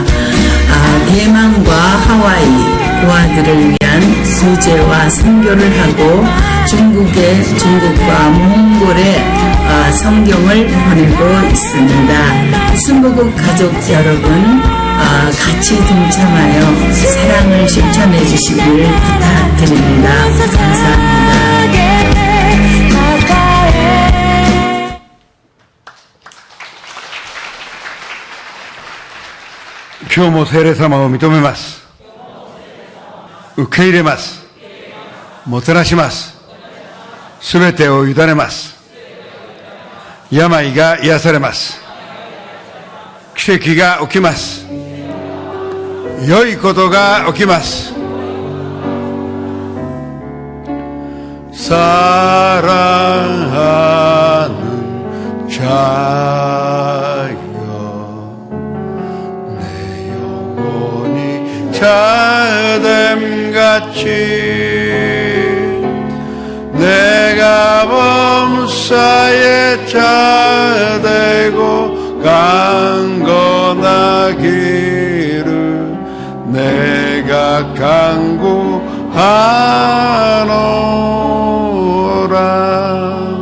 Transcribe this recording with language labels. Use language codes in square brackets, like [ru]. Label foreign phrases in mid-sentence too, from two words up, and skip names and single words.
[ko] 대만과 하와이 고아들을 위한 수제와 선교를 하고 중국과 몽골에 성경을 보내고 있습니다. 순복음 가족 여러분 같이 동참하여 사랑을 실천해 주시길 부탁드립니다. 감사합니다. [ja] 今日も聖霊様を認めます。受け入れます。もてなします。すべてを委ねます。病が癒されます。奇跡が起きます。良いことが起きます [ko] 。사랑하는 자여 내 영혼이 자됨같이 내가 범사에 자되고 강건하기를 내가 간구하노라.